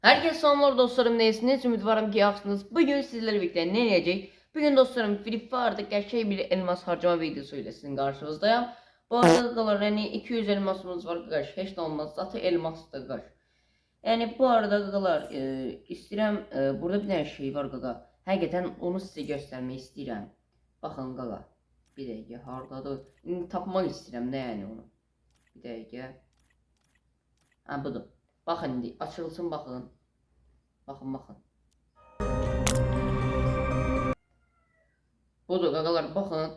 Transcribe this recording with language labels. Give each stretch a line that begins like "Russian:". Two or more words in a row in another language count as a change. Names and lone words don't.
Turkish: Herkese selamlar dostlarım, neyesiniz?
Azerbaijani: Ümidvarım ki yaxşısınız.
Turkish: Bugün sizlerle birlikte ne edeceğiz? Bugün dostlarım Free Fire'da gerçek bir elmas harcama videosu ile sizin karşınızdayım. Bu arada da yani 200 elmasımız var arkadaş. Hiç de olmaz. Zaten elmas da arkadaş. Yani bu arada
Azerbaijani: qaqalar, istəyirəm, burada bir tane şey var qaqa. Həqiqətən onu sizə göstərmək istəyirəm. Baxın qaqa. Bir dəqiqə, hardadır? İndi tapmaq istəyirəm nə yəni onu. Bir dəqiqə. Ha budur. Baxın indi açılsın baxın. Baxın baxın. Budur qaqalar baxın.